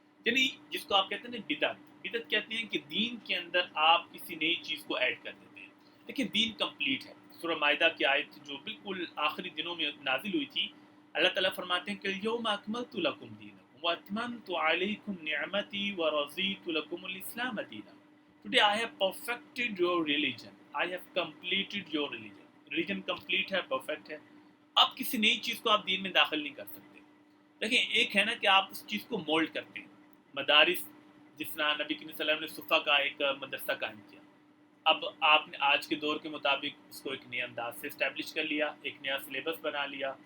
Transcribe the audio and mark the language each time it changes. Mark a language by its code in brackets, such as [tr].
[ur] یعنی جس کو آپ کہتے ہیں نا بدعت، بدعت کہتے ہیں کہ دین کے اندر آپ کسی نئی چیز کو ایڈ کر دیتے ہیں. لیکن دین کمپلیٹ ہے. سورہ مائدہ کی آیت جو بالکل آخری دنوں میں نازل ہوئی تھی، اللہ تعالیٰ فرماتے ہیں کہ [ar] یوم اکملت لکم دینکم واتممت علیکم نعمتی ورضیت لکم الاسلام دینا. [en] Today I have perfected your religion. I have completed your religion. Religion complete [ur] ہے، [en] perfect ہے. [ur] آپ کسی نئی چیز کو آپ دین میں داخل نہیں کر سکتے. دیکھیں ایک ہے نا کہ آپ اس چیز کو مولڈ کرتے ہیں. مدارس، جس طرح نبی کریم صلی اللہ علیہ وسلم نے صفا کا ایک مدرسہ قائم کیا، اب آپ نے آج کے دور کے مطابق اس کو ایک نئے انداز سے اسٹیبلش کر لیا، ایک نیا سلیبس بنا لیا.